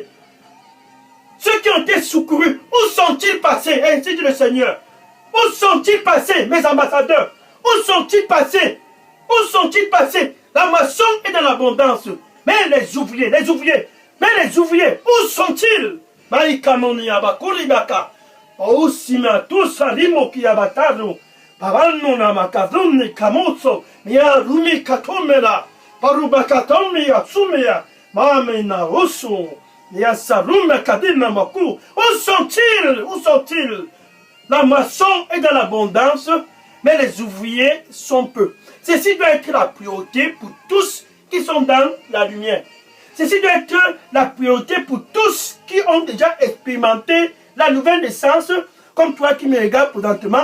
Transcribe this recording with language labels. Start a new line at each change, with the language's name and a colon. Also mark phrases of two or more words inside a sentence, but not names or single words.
French: Ceux qui ont été secourus, où sont-ils passés? Ainsi dit le Seigneur. Où sont-ils passés, mes ambassadeurs? Où sont-ils passés? Où sont-ils passés? La moisson est dans l'abondance, mais les ouvriers, où sont-ils? Osima tusa limo kiyabataro pavano na makazuni kamoso mia rumi katomela parubakatomi asumia mame na osu mia sarume kadina maku. Où sont-ils? Où sont-ils? La moisson est dans l'abondance, mais les ouvriers sont peu. Ceci doit être la priorité pour tous qui sont dans la lumière. Ceci doit être la priorité pour tous qui ont déjà expérimenté la nouvelle naissance, comme toi qui me regardes présentement.